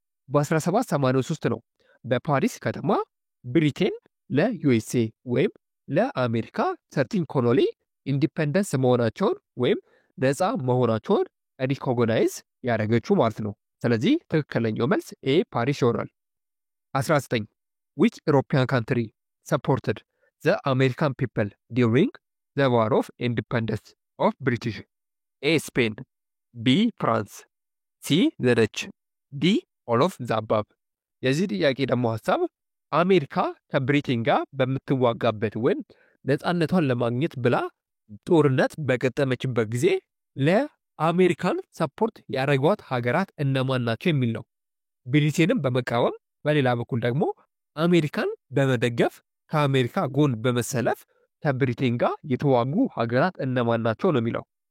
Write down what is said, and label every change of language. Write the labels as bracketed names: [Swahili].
[Amharic] በ1783 ነው በፓሪስ ከተማ ብሪቴን ለዩኤስኤ ወይም ለአሜሪካ ሰርቲን ኮሎኒ ኢንዲፔንደንስ መሆናቸውን ወይም ነፃ መሆናቸውን ሪኮግናይዝ ያደረገችው ማለት ነው። ስለዚህ ትክክለኛው መልስ ኤ ፓሪስ ይሆናል። [English] 19 which European country supported the American people during the War of Independence of British? A Spain, B France, C the Dutch, D all of the above. [Amharic] የዚህ ጥያቄ ደግሞ ሐሳብ አሜሪካ ከብሪቴን ጋር በምትዋጋበት ወይም ነፃነቷን ለማግኘት ብላ ጦርነት በገጠመችበት ጊዜ ለአሜሪካን ሰፖርት ያደረጓት ሀገራት እነማን ናቸው የሚል ነው። ብሪቴንን በመቃወም በሌላ በኩል ደግሞ አሜሪካን በመደገፍ ከአሜሪካ ጎን በመሰለፍ ከብሪቴን ጋር የተዋጉ ሀገራት እነማን ናቸው ነው የሚለው።